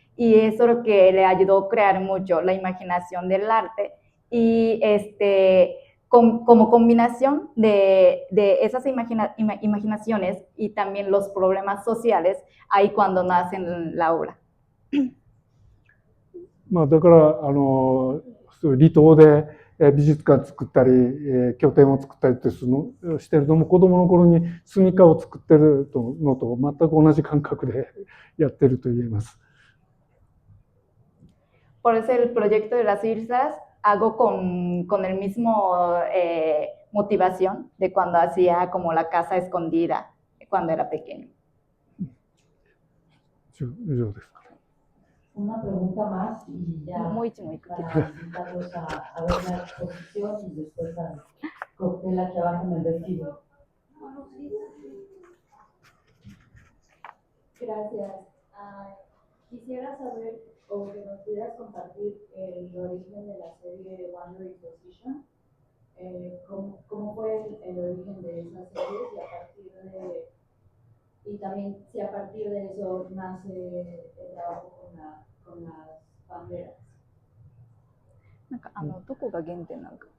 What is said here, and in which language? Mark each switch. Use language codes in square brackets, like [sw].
[es] Y eso es lo que le ayudó a crear mucho la imaginación del arte y como combinación de esas imaginaciones y también los problemas sociales, ahí cuando nacen la obra. [ja] だから離島で美術館作ったり拠点を作ったりってしてるのも子供の頃に住処を作ってるのと全く同じ感覚でやってると言えます。 [es] Por eso el proyecto de las islas hago con el mismo motivación de cuando hacía como la casa escondida cuando era pequeño. [ja] 以上です。 [es] Una pregunta más y ya Muy para invitarlos a ver la exposición y después al cóctel aquí abajo en el vestíbulo. Gracias. Quisiera saber o que nos pudieras compartir el origen de la serie Wandering Position. ¿Cómo fue el origen de esa serie y también si a partir de eso nace el trabajo con las banderas? [ja] なんかどこが原点なのか、